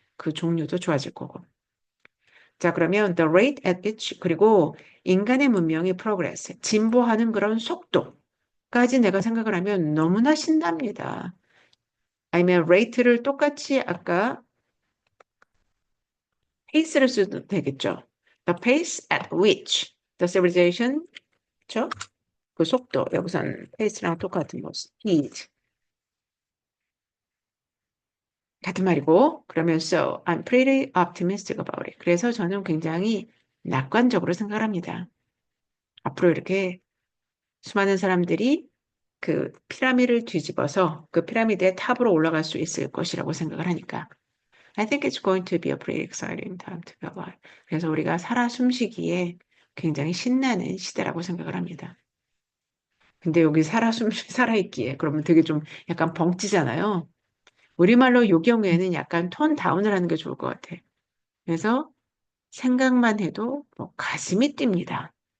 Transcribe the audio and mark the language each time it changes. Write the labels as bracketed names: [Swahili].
[Korean] 그 종류도 좋아질 거고. 자, 그러면 [English] the rate at which [Korean] 그리고 인간의 문명의 progress, 진보하는 그런 속도까지 내가 생각을 하면 너무나 신납니다. 아니면 rate를 똑같이 아까 pace를 써도 되겠죠. [English] The pace at which the civilization, [Korean] 그렇죠? 그 속도, 여기서는 pace랑 똑같은 거, speed. 같은 말이고, 그러면서 [English] I'm pretty optimistic about it. [Korean] 그래서 저는 굉장히 낙관적으로 생각합니다. 앞으로 이렇게 수많은 사람들이 그 피라미드를 뒤집어서 그 피라미드의 탑으로 올라갈 수 있을 것이라고 생각을 하니까. [English] I think it's going to be a pretty exciting time to be alive. [Korean] 그래서 우리가 살아 숨쉬기에 굉장히 신나는 시대라고 생각을 합니다. 근데 여기 살아있기에 그러면 되게 좀 약간 벙찌잖아요. 우리말로 요 경우에는 약간 톤 다운을 하는 게 좋을 것 같아. 그래서 생각만 해도 뭐 가슴이 뜁니다.